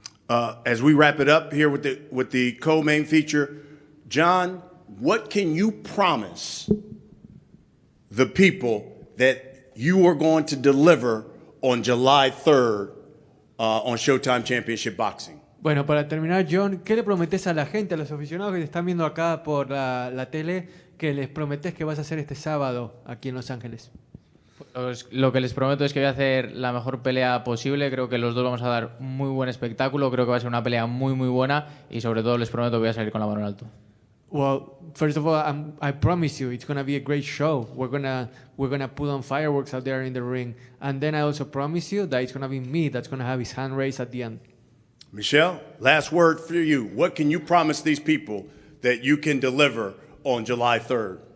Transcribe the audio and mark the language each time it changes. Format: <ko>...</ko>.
<en>As we wrap it up here with the co-main feature, John, what can you promise the people that you are going to deliver on July 3rd on Showtime Championship Boxing?</en> <es>Bueno, para terminar, John, ¿qué le prometés a la gente, a los aficionados que te están viendo acá por la tele, que les prometés que vas a hacer este sábado aquí en Los Ángeles? Pues lo que les prometo es que voy a hacer la mejor pelea posible. Creo que los dos vamos a dar un muy buen espectáculo. Creo que va a ser una pelea muy, muy buena. Y sobre todo les prometo que voy a salir con la mano en alto.</es> <en>Well, first of all, I promise you, it's gonna be a great show. We're gonna put on fireworks out there in the ring, and then I also promise you that it's gonna be me that's gonna have his hand raised at the end. Michelle, last word for you. What can you promise these people that you can deliver on July 3rd?</en>